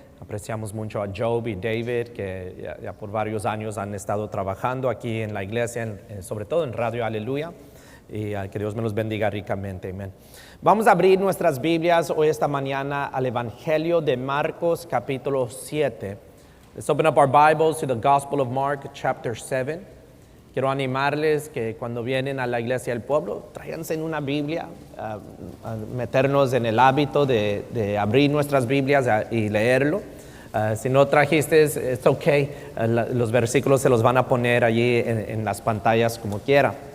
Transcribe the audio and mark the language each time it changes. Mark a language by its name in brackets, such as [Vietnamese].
[Spanish] Apreciamos mucho a Job y David, que ya por varios años han estado trabajando aquí en la iglesia, sobre todo en Radio Aleluya, y que Dios me los bendiga ricamente. Amén. Vamos a abrir nuestras Biblias hoy esta mañana al Evangelio de Marcos, capítulo 7. [English] Let's open up our Bibles to the Gospel of Mark, chapter 7. [Spanish] Quiero animarles que cuando vienen a la iglesia del pueblo, tráiganse en una Biblia, a meternos en el hábito de abrir nuestras Biblias y leerlo. Si no trajiste, [English] it's okay. [Spanish] Los versículos se los van a poner allí en las pantallas como quiera.